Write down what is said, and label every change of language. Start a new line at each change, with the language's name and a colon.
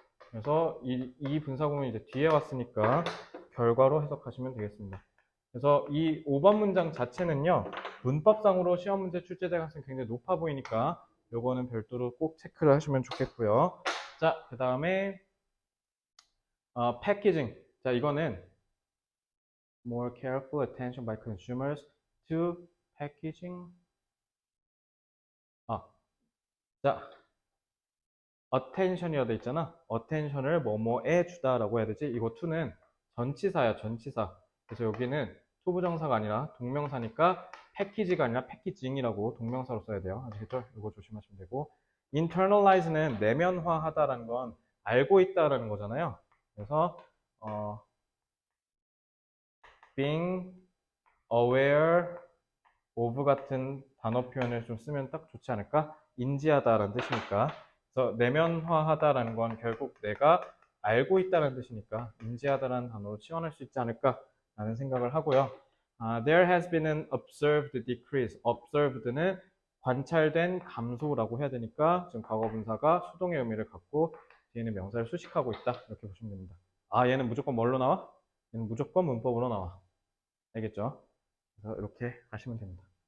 Korean: 그래서 이 분사구문이 이제 뒤에 왔으니까 결과로 해석하시면 되겠습니다. 그래서 이 5번 문장 자체는요, 문법상으로 시험 문제 출제될 가능성이 굉장히 높아 보이니까 요거는 별도로 꼭 체크를 하시면 좋겠고요. 자, 그 다음에 패키징. 자, 이거는
English: more careful attention by consumers to packaging.
Korean: 자, attention이라 돼 있잖아. attention을 뭐뭐에 주다라고 해야 되지? 이거 to는 전치사야, 전치사. 그래서 여기는 투부정사가 아니라 동명사니까 패키지가 아니라 패키징이라고 동명사로 써야 돼요. 아시겠죠? 이거 조심하시면 되고. internalize는 내면화하다라는 건 알고 있다라는 거잖아요. 그래서
English: being aware of
Korean: 같은 단어 표현을 좀 쓰면 딱 좋지 않을까? 인지하다라는 뜻이니까. 그래서 내면화하다라는 건 결국 내가 알고 있다는 뜻이니까 인지하다라는 단어로 치환할 수 있지 않을까라는 생각을 하고요.
English: There has been an observed decrease.
Korean: observed는 관찰된 감소라고 해야 되니까 지금 과거분사가 수동의 의미를 갖고 뒤에는 명사를 수식하고 있다. 이렇게 보시면 됩니다. 얘는 무조건 뭘로 나와? 얘는 무조건 문법으로 나와. 알겠죠? 그래서 이렇게 하시면 됩니다.